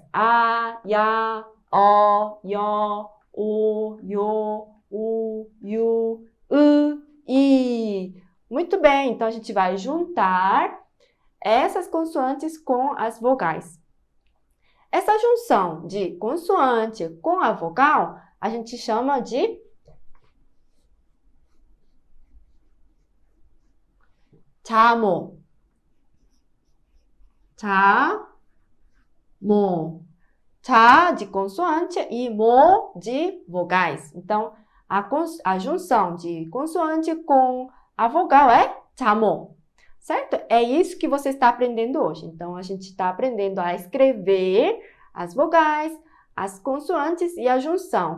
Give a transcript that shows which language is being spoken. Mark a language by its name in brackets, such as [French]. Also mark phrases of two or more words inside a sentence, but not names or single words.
[Korean] 아, 야, 어, 여, 오, 요, 우, 유, 이. [Portuguese] Muito bem, então a gente vai juntar essas consoantes com as vogais. Essa junção de consoante com a vogal, a gente chama de 자모. [Korean] 자모. [Portuguese] 자 de consoante e mo de vogais. Então, a junção de consoante com a vogal é 자모. Certo? É isso que você está aprendendo hoje. Então, a gente está aprendendo a escrever as vogais, as consoantes e a junção.